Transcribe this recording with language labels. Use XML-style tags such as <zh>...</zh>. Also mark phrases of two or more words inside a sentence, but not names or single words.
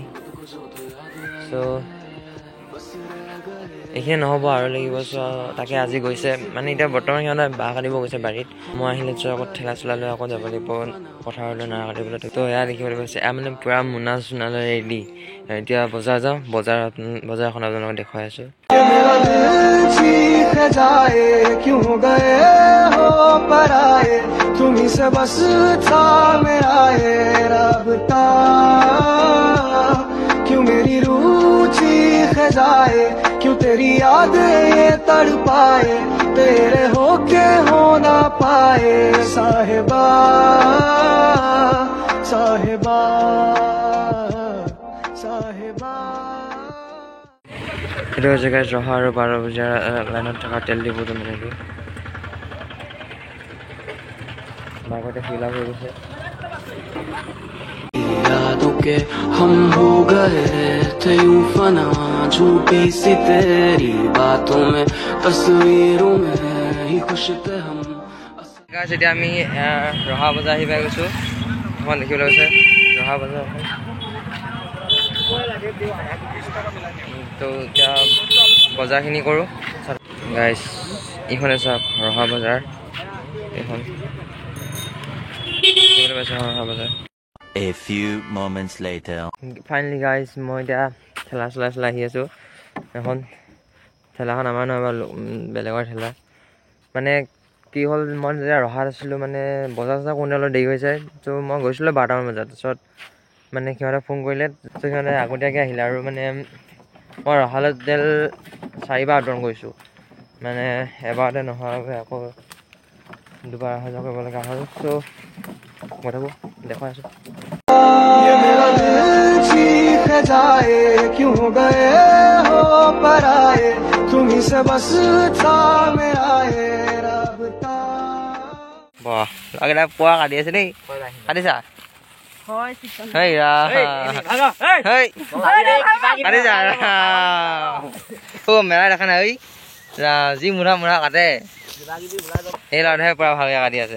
<as>চ' এইখিনি নহ'ব আৰু লাগিব। চ' তাকে আজি গৈছে, মানে এতিয়া বৰ্তমান সিহঁতে বাঁহ কাটিব গৈছে বাৰীত। মই আহিলে আকৌ ঠেলা চেলা লৈ আকৌ যাব লাগিব পথাৰলৈ নৰা কাটিবলৈ। তো এয়া দেখিবলৈ গৈছে, এয়া মানে পূৰা মোনা চোনালৈ ৰেডি। এতিয়া বজাৰ যাওঁ, বজাৰখন আপোনালোকক দেখুৱাই আছোঁ।</as> <hi>क्यों तेरी याद ये तड़पाए, तेरे होके हो ना पाए साहिबा साहिबा साहिबा।</hi> <as>এইটো জেগাত ৰহা আৰু 12 বজাৰ লাইনত থকা তেল ডিপুটো মানে এইটো বাগতে ফিল হৈ গৈছে।</as> <hi>यादों के हम हो गए थे यूं फना, झूठी सी तेरी बातों में तस्वीरों में ही खुश थे हम।</hi> <as>এতিয়া আমি ৰহা বজাৰ আহি পাই গৈছোঁ। এখন দেখিবলৈ গৈছে ৰহা বজাৰখন। তো এতিয়া বজাৰখিনি কৰোঁ গাইজ। এইখনে চাওক ৰহা বজাৰ, এইখন দেখিবলৈ পাইছে ৰহা বজাৰ।</as> <en>A few moments later. finally guys</en> <as>মই এতিয়া ঠেলা চলাই আহি আছোঁ। এখন ঠেলাখন আমাৰ নহয় বাৰু, বেলেগৰ ঠেলা। মানে কি হ'ল, মই যেতিয়া ৰহাত আছিলোঁ, মানে বজাৰ কৰোঁতে অলপ দেৰি হৈ যায়। ত' মই গৈছিলোঁ 12টামান বজাত। তাৰপিছত মানে সিহঁতে ফোন কৰিলে, ত' সিহঁতে আগতীয়াকৈ আহিলে। আৰু মানে মই ৰহালৈ টোটেল 4বাৰ আপ-ডাউন কৰিছোঁ, মানে এবাৰতে নোহোৱাকৈ আকৌ দুবাৰ অহা যোৱা কৰিব লগা হ'ল। চ' মই থাকোঁ দেখুৱাই আছোঁ।</as> <hi>ये मेरा दिल चीख जाए, क्यों गए हो पराए, तुम्हीं से बस था मेरा ये राबता।</hi> <as>বাহ, আগেটা পোৱা কাটি আছে দেই, কাটিছা? মেলা দেখা নাই যি মুঠা কাটে, এই ল'ৰাটোহে পুৰা ভালকৈ কাটি আছে।</as>